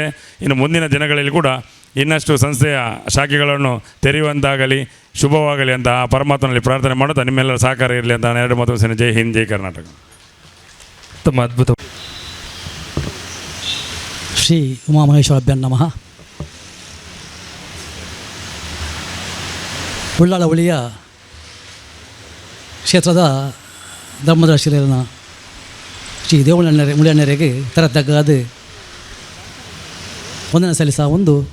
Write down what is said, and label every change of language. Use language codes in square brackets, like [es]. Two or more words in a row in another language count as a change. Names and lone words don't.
[kn] ಇನ್ನು ಮುಂದಿನ ದಿನಗಳಲ್ಲಿ ಕೂಡ ಇನ್ನಷ್ಟು ಸಂಸ್ಥೆಯ ಶಾಖೆಗಳನ್ನು ತೆರೆಯುವಂತಾಗಲಿ, ಶುಭವಾಗಲಿ ಅಂತ ಆ ಪರಮಾತ್ಮನಲ್ಲಿ ಪ್ರಾರ್ಥನೆ ಮಾಡುತ್ತಾ ನಿಮ್ಮೆಲ್ಲರ ಸಹಕಾರ ಇರಲಿ ಅಂತ ನಾನು 2 ಮಾತು ಸೇನೆ. ಜೈ ಹಿಂದ್, ಜೈ ಕರ್ನಾಟಕ. ತುಂಬ ಅದ್ಭುತ. [sa] ಶ್ರೀ ಉಮಾಮಹೇಶ್ವರಾಭ್ಯಂ ನಮಃ. [kn] ಉಳ್ಳಾಳ ಹುಳಿಯ ಕ್ಷೇತ್ರದ ಧರ್ಮದರ್ಶಿಯರನ್ನ ಶ್ರೀ ಮುಳಿಯಣ್ಣರಿಗೆ ತರತಕ್ಕಾದ ವಂದನೆ ಸಲ್ಲಿಸ ಒಂದು